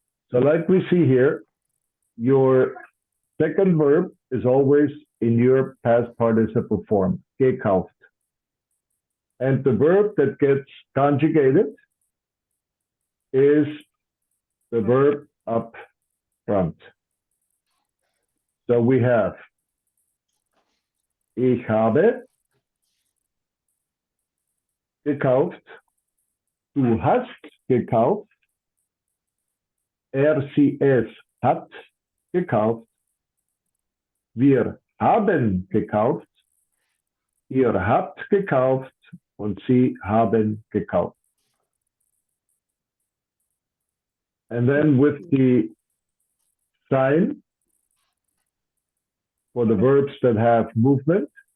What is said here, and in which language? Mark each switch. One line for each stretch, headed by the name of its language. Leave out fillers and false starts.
English: So like we see here, your second verb is always in your past participle form, gekauft. And the verb that gets conjugated is the verb up front. So we have
German: ich habe gekauft, du hast gekauft, sie, es hat gekauft, wir haben gekauft, ihr habt gekauft und sie haben gekauft.
English: And then with the sign for the verbs that have movement,